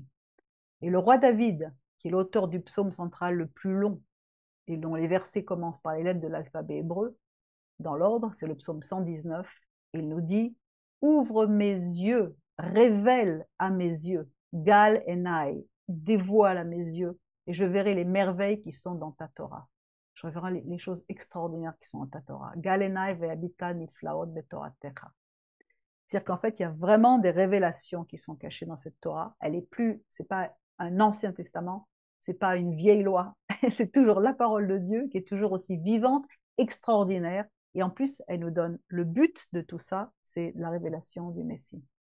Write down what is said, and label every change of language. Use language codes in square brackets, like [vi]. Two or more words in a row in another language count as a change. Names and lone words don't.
[fr] Et le roi David, qui est l'auteur du psaume central le plus long, et dont les versets commencent par les lettres de l'alphabet hébreu, dans l'ordre, c'est le psaume 119, il nous dit « Ouvre mes yeux, révèle à mes yeux, [he] גל עיני, [fr] dévoile à mes yeux, et je verrai les merveilles qui sont dans ta Torah. » Je verrai les choses extraordinaires qui sont dans ta Torah. [he] גל עיני ואביטה נפלאות בתורתך. [fr] C'est-à-dire qu'en fait, il y a vraiment des révélations qui sont cachées dans cette Torah. Elle est plus, c'est pas un Ancien Testament, c'est pas une vieille loi, c'est toujours la parole de Dieu qui est toujours aussi vivante, extraordinaire. Et en plus, elle nous donne le but de tout ça, c'est la révélation du Messie.